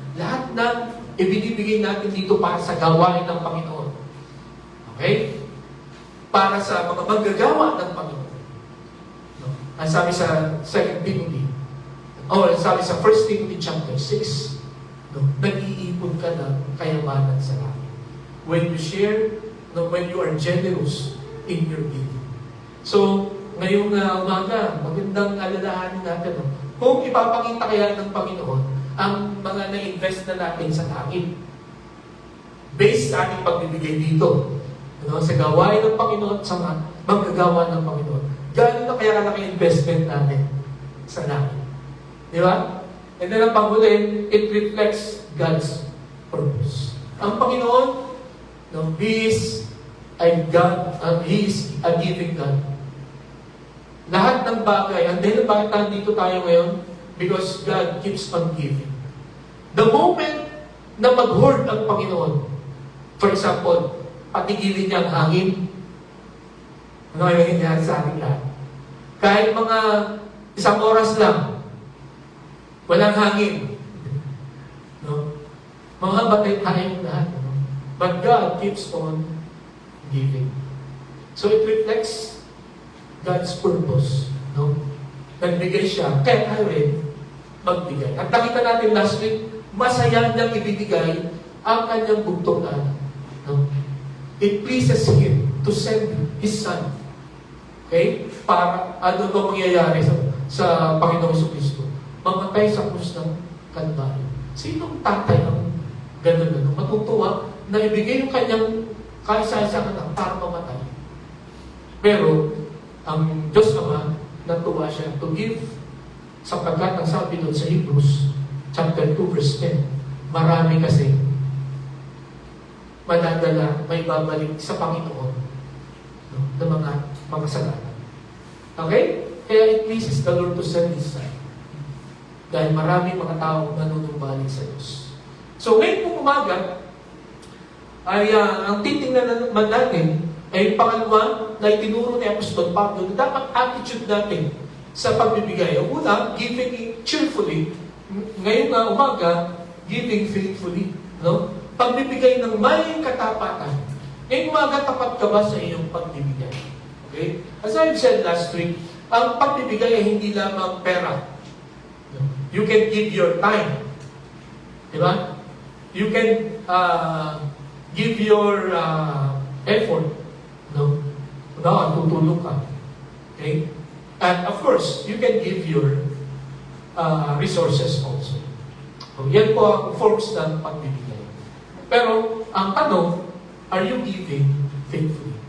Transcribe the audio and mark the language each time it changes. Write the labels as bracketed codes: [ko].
[tl] Lahat ng ibinibigay natin dito para sa gawain ng Panginoon. Okay? Para sa mga manggagawa ng Panginoon. No? Ang sabi sa 2 Timothy, sabi sa 1 Timothy chapter 6, no? Nag-iipon ka ng kayamanan sa langit. [en] When you share, no, when you are generous in your giving. [tl] So, ngayong umaga, magandang alalahanin natin, no? Kung ipapakita kaya ng Panginoon ang mga na-invest na natin sa langit, based sa ating pagbibigay dito, no, sa gawain ng Panginoon, sa mga manggagawa ng Panginoon, gano'n na kaya kalaki investment natin sa langit. Di ba? [en] And then [tl] ang panghuli, [en] it reflects God's purpose. [tl] Ang Panginoon, [en] no, He is a God, He is a giving God. [tl] Lahat ng bagay, [en] and then [tl] bakit nandito tayo ngayon? [en] Because God keeps on giving. The moment [tl] na mag-hoard ang Panginoon, [en] for example, [tl] patigilin niya ang hangin, ano yung nangyayari sa ating lahat? Kahit mga isang oras lang, walang hangin. No? Mamamatay tayong lahat. No? [en] But God keeps on giving. So it reflects God's purpose. No? [tl] Nagbigay siya, kaya tayo rin magbigay. At nakita natin [en] last week, [tl] masaya niyang ibibigay ang kanyang bugtong na anak. No? [en] It pleases Him to send His Son. [tl] Okay? Para ano ito mangyayari sa Panginoong Jesucristo? Mamatay sa krus ng Kalbaryo. Sinong tatay ang gano'n? Matutuwa na ibigay yung kanyang kaisa-isang anak para mamatay. Pero, ang Diyos naman, natuwa siya [en] to give, [tl] sapagkat ang sabi doon sa Hebrews, chapter 2, verse 10, marami kasi madadala, may babalik sa Panginoon, no, ng mga kasalanan. Okay? [en] Kaya it pleases the Lord to send His Son. [tl] Dahil marami mga tao nanunumbalik sa Diyos. So, ngayon pong umaga, ay ang titingnan naman natin ay pangalawa na itinuro ni Apostol Pablo na dapat attitude natin sa pagbibigay. Ang una, [en] giving cheerfully. [tl] Ngayon na umaga, [en] giving faithfully. [tl] No? Pagbibigay ng may katapatan. Ngayong umaga, tapat ka ba sa iyong pagbibigay? Okay? [en] As I've said last week, [tl] ang pagbibigay ay hindi lamang pera. [en] You can give your time. Diba? You can give your effort. No? [tl] Tutulong ka. [en] Okay? And of course, you can give your resources also. [tl] So, yan po ang forms ng pagbibigay. Pero, ang tanong, [en] are you giving faithfully?